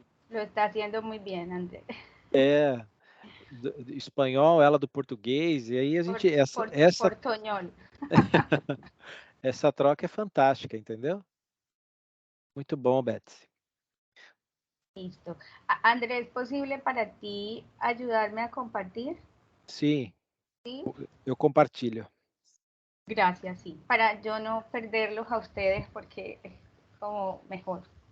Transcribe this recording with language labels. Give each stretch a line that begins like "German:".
Spanish: lo está haciendo muy bien, Andrés.
Portuguese: Do espanhol, ela do português, e aí a gente
Spanish: Portoñol.
Portuguese: essa troca é fantástica, entendeu? Muito bom, Betsy.
Spanish: Listo. Andrés, ¿es posible para ti ayudarme a compartir?
Portuguese: Sim,
Spanish: Sí.
Portuguese: eu compartilho.
Spanish: Gracias, sí. Para yo no perderlos a ustedes porque es como mejor.